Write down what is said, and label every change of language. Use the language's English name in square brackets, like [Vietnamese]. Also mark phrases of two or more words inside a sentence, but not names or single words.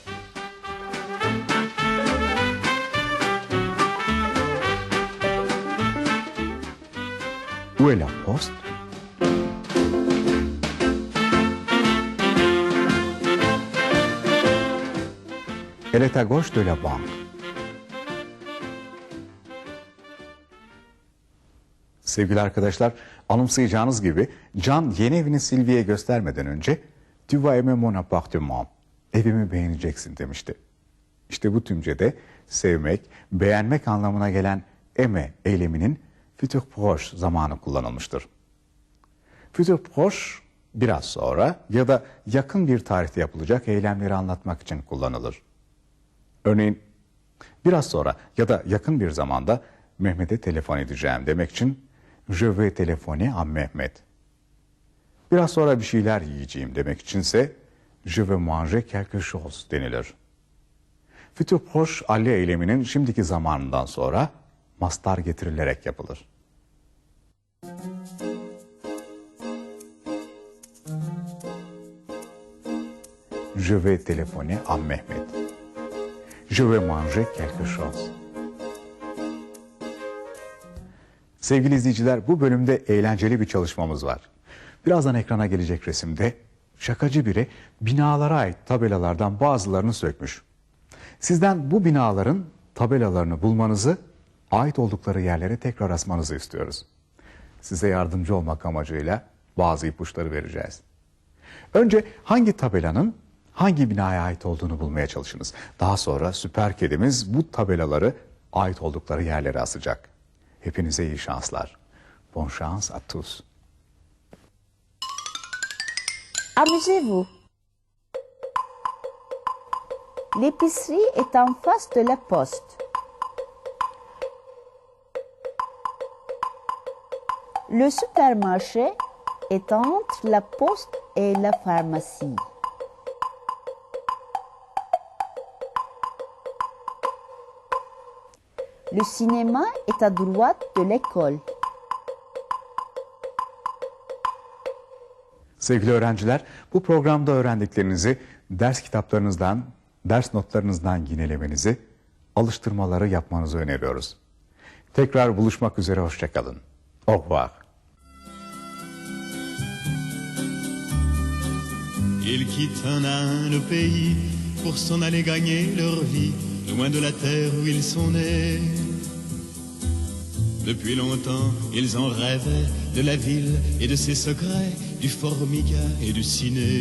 [French] Où est la poste? Elle est à gauche de la banque. [Turkish] Sevgili arkadaşlar, anımsayacağınız gibi Can yeni evini Sylvie'ye göstermeden önce [French] "Tu vas aimer mon appartement", [Turkish] evimi beğeneceksin demişti. İşte bu tümcede sevmek, beğenmek anlamına gelen aimer eyleminin [French] futur proche [Turkish] zamanı kullanılmıştır. [French] Futur proche [Turkish] biraz sonra ya da yakın bir tarihte yapılacak eylemleri anlatmak için kullanılır. Örneğin biraz sonra ya da yakın bir zamanda Mehmet'e telefon edeceğim demek için [French] "Je vais téléphoner à Mehmet". [Turkish] Biraz sonra bir şeyler yiyeceğim demek içinse [French] "Je vais manger quelque chose" [Turkish] denilir. [French] Futur proche [Turkish] alle eyleminin şimdiki zamanından sonra mastar getirilerek yapılır. [French] Je vais téléphoner à Mehmet. Je vais manger quelque chose. [Turkish] Sevgili izleyiciler, bu bölümde eğlenceli bir çalışmamız var. Birazdan ekrana gelecek resimde şakacı biri binalara ait tabelalardan bazılarını sökmüş. Sizden bu binaların tabelalarını bulmanızı, ait oldukları yerlere tekrar asmanızı istiyoruz. Size yardımcı olmak amacıyla bazı ipuçları vereceğiz. Önce hangi tabelanın hangi binaya ait olduğunu bulmaya çalışınız. Daha sonra süper kedimiz bu tabelaları ait oldukları yerlere asacak. Hepinize iyi şanslar. [French] Bon chance à tous. Amusez-vous. L'épicerie est en face de la poste. Le supermarché est entre la poste et la pharmacie. Le cinéma est à droite de l'école. [Turkish] Sevgili öğrenciler, bu programda öğrendiklerinizi ders kitaplarınızdan, ders notlarınızdan yinelemenizi, alıştırmaları yapmanızı öneriyoruz. Tekrar buluşmak üzere, hoşça kalın. [French] Au revoir. Ils quittent un à un le pays pour s'en aller gagner leur vie, loin de la terre où ils sont nés. Depuis longtemps, ils en rêvaient de la ville et de ses secrets, du formica et du ciné.